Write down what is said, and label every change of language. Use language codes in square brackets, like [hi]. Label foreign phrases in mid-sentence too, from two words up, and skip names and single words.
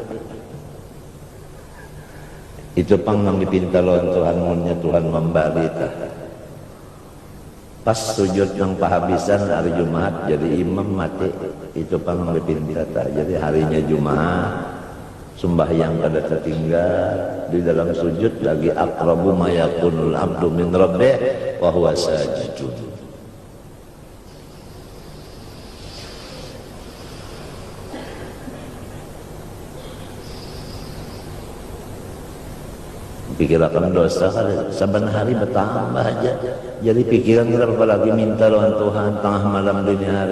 [bjn] Itu pang nang dipinta lawan Tuhan, munnya Tuhan membali tah. Pas sujud nang pahabisan hari Jumat jadi imam mati. Itu pang nang dipinta tah. Jadi harinya Jumat sembahyang kada tertinggal, di dalam sujud lagi [ar] أقرب ما يكون العبد من ربه وهو ساجد. [bjn] Pikirkan dosa saban hari bertambah aja. Jadi pikiran kita apalagi minta lawan Tuhan tengah malam dini hari.